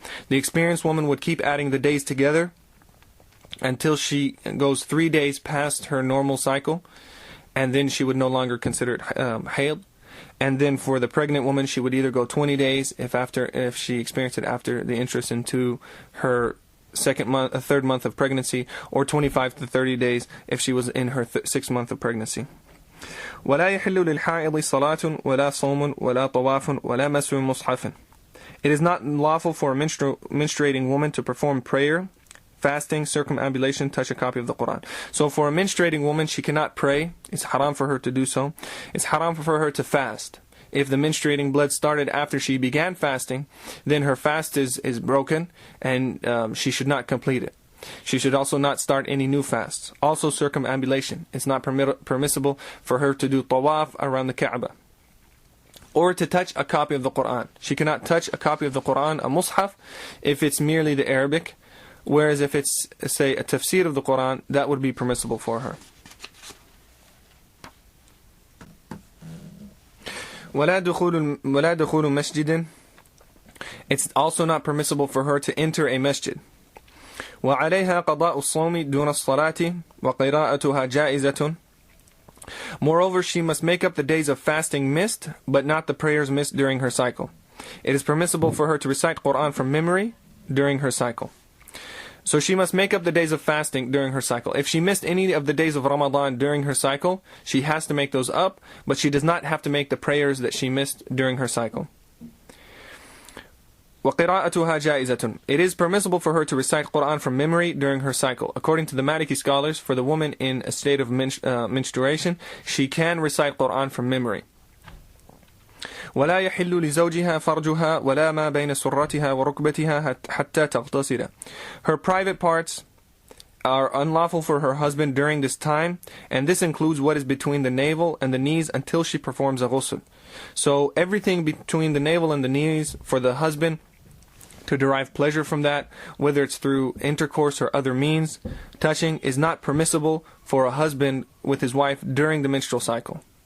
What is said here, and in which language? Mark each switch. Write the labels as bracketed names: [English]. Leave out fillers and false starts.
[English] The experienced woman would keep adding the days together until she goes 3 days past her normal cycle, and then she would no longer consider it hayd. And then for the pregnant woman, she would either go 20 days if she experienced it after the entrance into her third month of pregnancy, or 25 to 30 days if she was in her 6th month of pregnancy. [Arabic] ولا يحل للحائض صلاة ولا صوم ولا طواف ولا مس مصحف. [English] It is not lawful for a menstruating woman to perform prayer, fasting, circumambulation, touch a copy of the Quran. So for a menstruating woman, she cannot pray. It's haram for her to do so. It's haram for her to fast. If the menstruating blood started after she began fasting, then her fast is broken, and she should not complete it. She should also not start any new fasts. Also circumambulation. It's not permissible for her to do tawaf around the Kaaba, or to touch a copy of the Quran. She cannot touch a copy of the Quran, a mushaf, if it's merely the Arabic. Whereas if it's, say, a tafsir of the Quran, that would be permissible for her. [Arabic] ولا دخول مسجد. [English] It's also not permissible for her to enter a masjid. [Arabic] وعليها قضاء الصوم دون الصلاة وقراءتها جائزة. [English] Moreover, she must make up the days of fasting missed, but not the prayers missed during her cycle. It is permissible for her to recite Quran from memory during her cycle. So she must make up the days of fasting during her cycle. If she missed any of the days of Ramadan during her cycle, she has to make those up, but she does not have to make the prayers that she missed during her cycle. [Arabic] وَقِرَاءَتُهَا جَائِزَةٌ. [English] It is permissible for her to recite Quran from memory during her cycle. According to the Maliki scholars, for the woman in a state of menstruation, she can recite Quran from memory. [Arabic] ولا يحل لزوجها فرجها ولا ما بين سرتها وركبتها حتى تغتسل. [English] Her private parts are unlawful for her husband during this time, and this includes what is between the navel and the knees until she performs a ghusl. So everything between the navel and the knees for the husband to derive pleasure from that, whether it's through intercourse or other means, touching is not permissible for a husband with his wife during the menstrual cycle.